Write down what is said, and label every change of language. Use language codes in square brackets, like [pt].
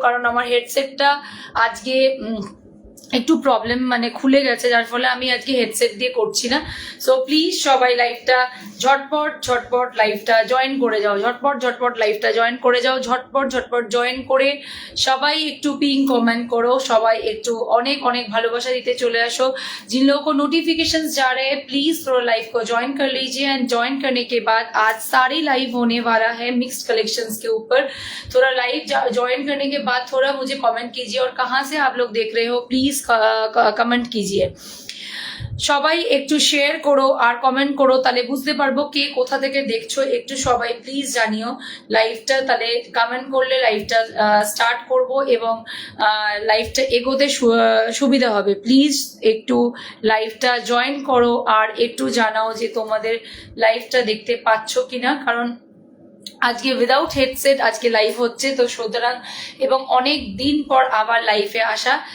[bn] কারণ আমার হেডসেটটা আজকে একটু প্রবলেম মানে খুলে গেছে, যার ফলে আমি আজকে হেডসেট দিয়ে করছি না। সো প্লিজ সবাই লাইভটা ঝটপট ঝটপট লাইভটা জয়েন করে যাও, ঝটপট ঝটপট লাইভটা জয়েন করে যাও, ঝটপট ঝটপট জয়েন করে সবাই একটু পিং कमेंट करो, সবাই একটু অনেক অনেক ভালোবাসা দিতে চলে আসো। [hi] जिन लोगों को नोटिफिकेशंस जा रहे हैं प्लीज थोड़ा लाइव को ज्वाइन कर लीजिए एंड ज्वाइन करने के बाद आज सारी लाइव होने वाला है मिक्स्ड कलेक्शंस के ऊपर। थोड़ा लाइव ज्वाइन करने के बाद थोड़ा मुझे कमेंट कीजिए और कहाँ से आप लोग देख रहे हो प्लीज कमेंट कीजिए। [bn] সবাই একটু শেয়ার করো আর কমেন্ট করো, তাহলে বুঝতে পারবো কে কোথা থেকে দেখছো। একটু সবাই প্লিজ জানিও লাইভটা, তাহলে কমেন্ট করলে লাইভটা স্টার্ট করব এবং লাইভটা এগোতে সুবিধা হবে। প্লিজ একটু লাইভটা জয়েন করো আর একটু জানাও যে তোমাদের লাইভটা দেখতে পাচ্ছ কিনা, কারণ আজকে উইদাউট হেডসেট আজকে লাইভ হচ্ছে তো সুতরাং, এবং অনেক দিন পর আবার লাইভে আসা।